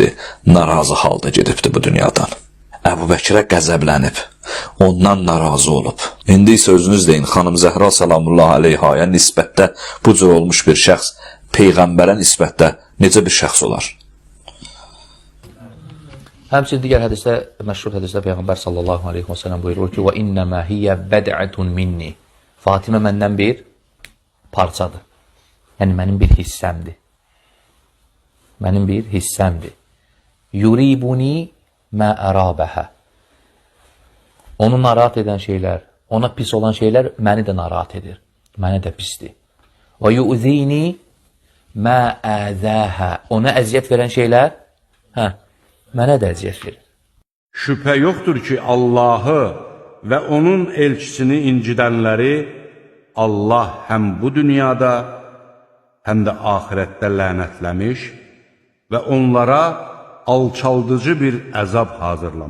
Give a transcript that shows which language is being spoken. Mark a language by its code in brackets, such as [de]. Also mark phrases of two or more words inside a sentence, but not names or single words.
[az] Narazı halda gedibdi bu dünyadan. Əbu Bəkirə qəzəblənib, ondan narazı olub. İndi isə özünüz deyin, xanım Zəhra [ar] سلام الله عليها [az] nisbətdə bu cür olmuş bir şəxs Peyğəmbərə nisbətdə necə bir şəxs olar? Həmçinin digər hədisdə, məşhur hədisdə Peyğəmbər [ar] صلى الله عليه وسلم [az] buyurur ki, [ar] وَإِنَّمَا هِيَ بَدْعَةٌ مِنِّي [az] Fatimə məndən bir parçadır. Yəni, mənim bir hissəmdir. Mənim bir hissəmdir. [ar] يُرِيبُنِي مَا أَرَابَهَا [az] Onu narahat edən şeylər, ona pis olan şeylər məni də narahat edir. Məni də pisdir. [ar] وَيُؤْذِينِي مَا أَذَاهَا [az] Ona əziyyət verən şeylər, mənə də əziyyət verir. Şübhə yoxdur ki, Allahı və onun elçisini incidənləri Allah həm bu dünyada, həm də axirətdə lənətləmiş və onlara alçaldıcı bir əzab hazırlamışdır.